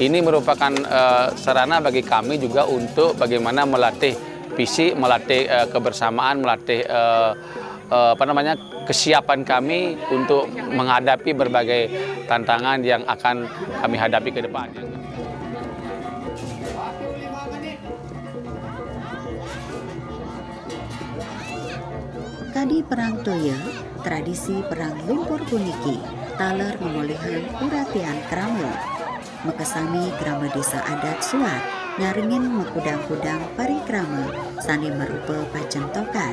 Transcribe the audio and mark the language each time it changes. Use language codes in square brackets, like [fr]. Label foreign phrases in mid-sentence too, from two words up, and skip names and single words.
[id] Ini merupakan sarana bagi kami juga untuk bagaimana melatih fisik, melatih kebersamaan, melatih kesiapan kami untuk menghadapi berbagai tantangan yang akan kami hadapi ke depannya. [ban] Kadi perang toya, tradisi perang lumpur puniki, taler memolehan uratian krama. Mekesami krama desa adat Suat, nyaringin mekudang-kudang parikrama, sani merupa pacentokan.